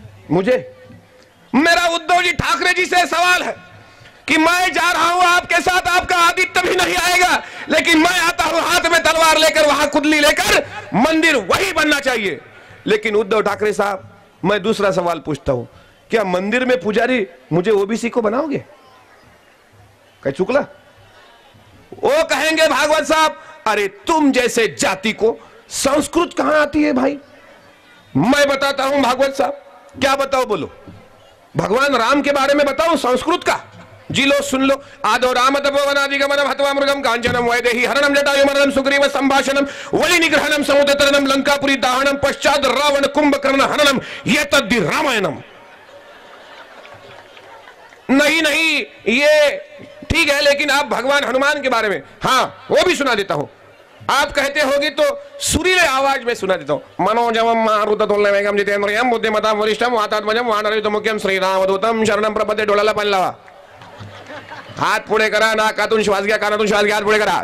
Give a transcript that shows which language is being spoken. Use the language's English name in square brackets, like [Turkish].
[Hindi] मुझे मेरा उद्धव जी ठाकरे जी से सवाल है कि मैं जा रहा हूं आपके साथ आपका आदित्य भी नहीं आएगा लेकिन मैं आता हूं हाथ में तलवार लेकर वहां कुदली लेकर मंदिर वही बनना चाहिए लेकिन उद्धव ठाकरे साहब मैं दूसरा सवाल पूछता हूं क्या मंदिर में पुजारी मुझे ओबीसी को बनाओगे क्या चुकला वो कहेंगे भागवत साहब, अरे तुम जैसे जाति को संस्कृत कहां आती है भाई? मैं बताता हूं भागवत साहब, क्या बताओ बोलो? भगवान राम के बारे में बताओ संस्कृत का? जी लो, सुन लो। [Sanskrit] आदो राम तपोवनादिगमनम हत्वा मृगम कांचनम वैदेही हरणम जटायुमरणम सुग्रीव संभाषणम वलि निग्रहणम समुद्रतरणम लंकापुरी दाहनम पश्चात रावण कुंभकर्ण हननम ये तद्धि रामायणम। [Hindi] नहीं नहीं, ये ठीक है, लेकिन आप भगवान हनुमान के बारे में, हाँ वो भी सुना देता हूं। आप कहते होगी तो सुरीले आवाज में सुना देता हूं। [Sanskrit] मनोजवम मारुततुल्यवेगम जितेंद्रियम बुद्धिमतां वरिष्ठम वातात्मजम वानरयुतमुख्यम श्रीरामदूतम शरणम प्रपद्ये। [Marathi] डोळ्याला पाणी लावा, हात पुढे करा, नाकातून श्वास घ्या, कानातून श्वास घ्या, हात पुढे करा।